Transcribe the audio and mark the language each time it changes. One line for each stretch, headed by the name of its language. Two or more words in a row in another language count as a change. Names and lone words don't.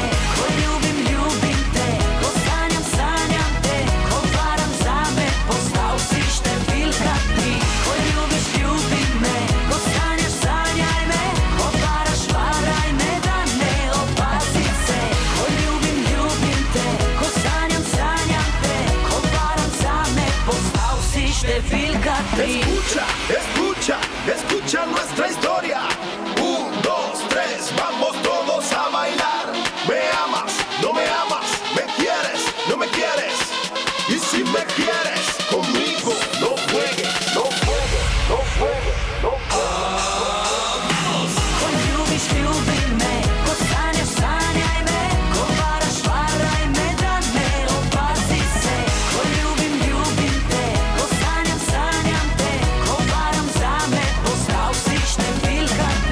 Slovenian: Ko ljubim, ljubim te, ko sanjam, sanjam te, ko varam zame, postal si številka 3. Ko ljubiš, ljubi me, ko sanjaš, sanjaj me, ko varaš, varaj me, da ne opazi se. Ko ljubim, ljubim te, ko sanjam, sanjam te, ko varam zame, postal si številka 3.
Spanish: Escucha nuestra historia. 1, 2, 3, vamos todos a bailar. Me amas, no me amas, me quieres, no me quieres. Y si me quieres, conmigo no juegues, no juegues, no juegues, no juegues.
Slovenian: Ko ljubiš, ljubi me, ko sanjaš, sanjaj me, ko varaš, varaj me, da ne opazi se. Ko ljubim, ljubim te, ko sanjam, sanjam te, ko varam zame, postal si številka